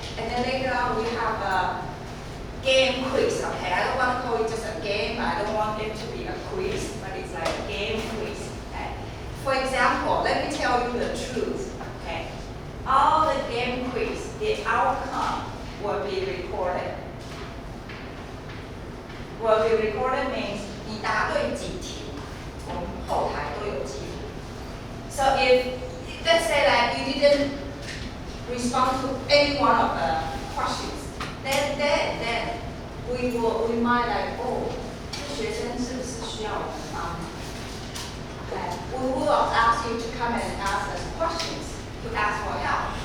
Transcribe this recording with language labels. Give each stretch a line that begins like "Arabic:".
English: And then later on we have a game quiz, okay? I don't want to call it just a game, I don't want it to be a quiz, but it's like a game quiz, okay? For example, let me tell you the truth, okay? All the game quiz, the outcome will be recorded. Will be recorded means
Chinese: 你答对几题，我们后台都有记录。
English: So if, let's say that you didn't respond to any one of the questions, then we might like, oh,
Chinese: 这学生是不是需要我们帮忙？
English: Okay. We will ask you to come and ask us questions, to ask for help.